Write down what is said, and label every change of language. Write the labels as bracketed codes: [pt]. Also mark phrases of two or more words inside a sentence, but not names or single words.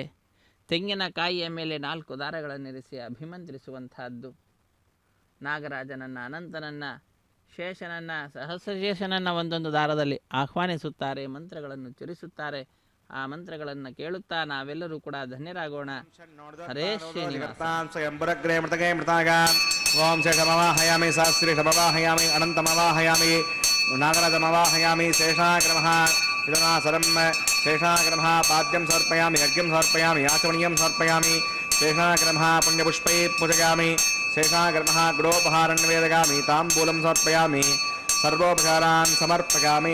[kn] ತೆಂಗಿನಕಾಯಿಯ ಮೇಲೆ 4 ದಾರಗಳನ್ನಿರಿಸಿ ಅಭಿಮಂತ್ರಿಸುವಂತಹದ್ದು. ನಾಗರಾಜನನ್ನು, ಅನಂತನನ್ನು, ಶೇಷನನ್ನು, ಸಹಸ್ರಶೇಷನನ್ನು ಒಂದೊಂದು ದಾರದಲ್ಲಿ ಆಹ್ವಾನಿಸುತ್ತಾರೆ, ಮಂತ್ರಗಳನ್ನು ಚರಿಸುತ್ತಾರೆ. ಆ ಮಂತ್ರಗಳನ್ನು ಕೇಳುತ್ತಾ ನಾವೆಲ್ಲರೂ ಕೂಡ ಧನ್ಯರಾಗೋಣ. ಹರೇ ಶ್ರೀನಿವಾಸ. [sa] ಓಂ ಶೇಷಮವಾಹಯಾಮಿ, ಸಹಸ್ರೇಷಮವಾಹಯಾಮಿ, ಅನಂತಮವಾಹಯಾಮಿ, ನಾಗರಾಜಮವಾಹಯಾಮಿ, ಶೇಷಾಗ್ರಮಃ ಇದನಾಸರಂ ಶೇಷಾಗ್ರಮಃ ಪಾದ್ಯಂ ಸಮರ್ಪಯಾಮಿ, ಯಜ್ಞಂ ಸಮರ್ಪಯಾಮಿ, ಆಚಮನೀಯಂ ಸಮರ್ಪಯಾಮಿ, ಶೇಷಾಗ್ರಮಃ ಪುಣ್ಯಪುಷ್ಪೈ ಪೂಜಯಾಮಿ, ಶೇಷಾಗ್ರಮಃ ಗುಡೋಪಹಾರಂ ನಿವೇದಯಾಮಿ, ತಾಂಬೂಲಂ ಸಮರ್ಪಯಾಮಿ, ಸರ್ವೋಪಚಾರಾನ್ ಸಮರ್ಪಯಾಮಿ.